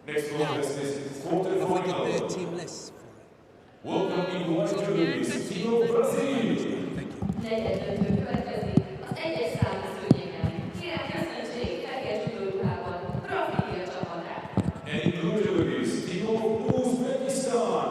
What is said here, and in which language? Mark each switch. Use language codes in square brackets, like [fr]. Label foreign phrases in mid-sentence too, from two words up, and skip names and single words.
[en] Next Yeah. contest is Have we got quarterfinal. the team lists for it? Welcome in white judogis, team of Brazil. Thank you. [hu] Negyed döntő következik az egyes számú szőnyegen. Kérem köszöntsék fehér judoruhában Brazília csapatát. [en] And in blue judogis, team of Uzbekistan.